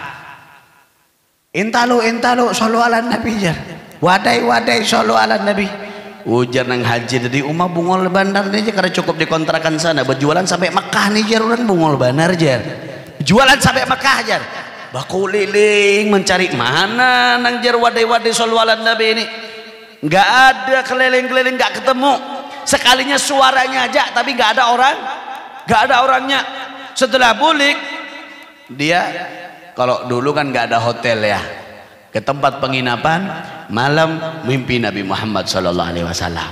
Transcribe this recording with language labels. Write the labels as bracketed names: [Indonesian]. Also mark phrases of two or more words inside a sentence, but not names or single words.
[Banjar] Entalo [Arabic] sallu ala nabi [Banjar] jar, wadai [Arabic] sallu ala nabi. [Banjar] Ujar nang haji tadi umah bungol bandar aja karena cukup dikontrakan sana, berjualan sampai Mekah nih jar, orang bungol bandar jar, jualan sampai Mekah jar, baku liling mencari mana nang jar wadai [Arabic] sallu ala nabi [Banjar] ini. [Indonesian] Nggak ada, keliling-keliling nggak ketemu. Sekalinya suaranya aja tapi nggak ada orangnya. Setelah bulik dia, kalau dulu kan nggak ada hotel ya, ke tempat penginapan malam mimpi Nabi Muhammad [Arabic] sallallahu alaihi wasallam.